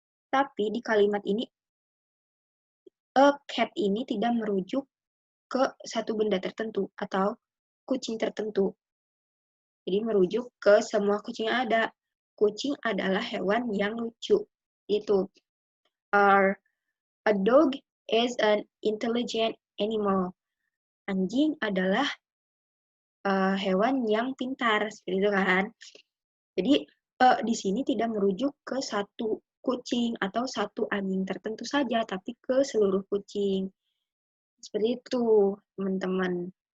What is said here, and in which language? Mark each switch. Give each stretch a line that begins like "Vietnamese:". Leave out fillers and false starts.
Indonesian: Tapi di kalimat ini,
English: a cat
Indonesian: ini tidak merujuk ke satu benda tertentu atau kucing tertentu. Jadi merujuk ke semua kucing yang ada. Kucing adalah hewan yang lucu. Itu.
English: A dog is an intelligent animal.
Indonesian: Anjing adalah hewan yang pintar, seperti itu kan. Jadi di sini tidak merujuk ke satu kucing atau satu anjing tertentu saja, tapi ke seluruh kucing. Seperti itu, teman-teman.